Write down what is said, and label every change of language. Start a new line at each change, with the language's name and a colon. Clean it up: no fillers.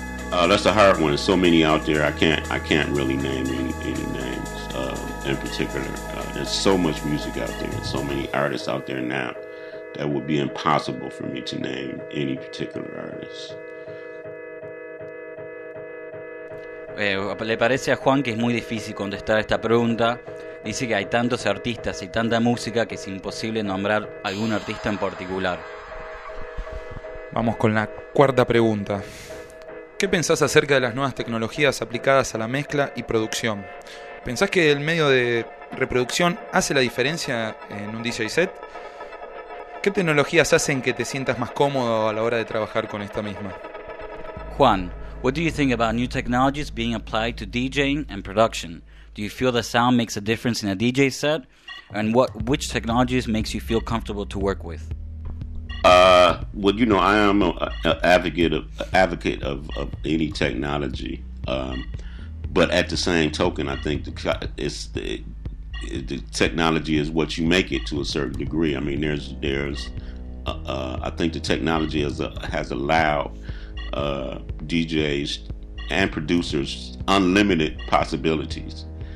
English: That's a hard one. There's so many out there. I can't really name any names in particular. There's so much music out there and so many artists out there now that would be impossible for me to name any particular artist.
Spanish: Le parece a Juan que es muy difícil contestar esta pregunta. Dice que hay tantos artistas y tanta música que es imposible nombrar algún artista en particular. Vamos con la cuarta pregunta. ¿Qué pensás acerca de las nuevas tecnologías aplicadas a la mezcla y producción? ¿Pensás que el medio de reproducción hace la diferencia en un DJ set? ¿Qué tecnologías hacen que te sientas más cómodo a la hora de trabajar con esta misma?
English: Juan, what do you think about new technologies being applied to DJing and production? Do you feel the sound makes a difference in a DJ set? And which technologies makes you feel comfortable to work with? I am an advocate of any technology, but at the same token, I think the technology is what you make it to a certain degree. I mean, I think the technology has allowed DJs and producers unlimited possibilities.